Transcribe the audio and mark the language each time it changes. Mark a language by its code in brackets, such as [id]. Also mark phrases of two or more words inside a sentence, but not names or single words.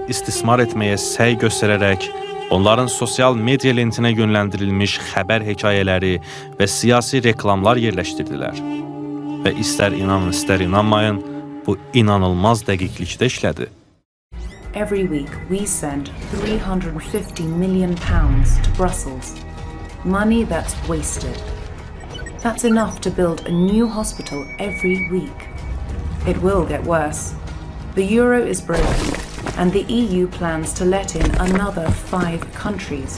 [az] istismar etməyə səy göstərərək, onların sosial media lentinə yönləndirilmiş xəbər hekayələri və siyasi reklamlar yerləşdirdilər. Və istər inanın, istər inanmayın, bu inanılmaz dəqiqlikdə işlədi. [en] Every week we send £350 million to Brussels. Money that's wasted. That's enough to build a new hospital every week. It will get worse. The euro is broken, and the EU plans to let in another 5 countries.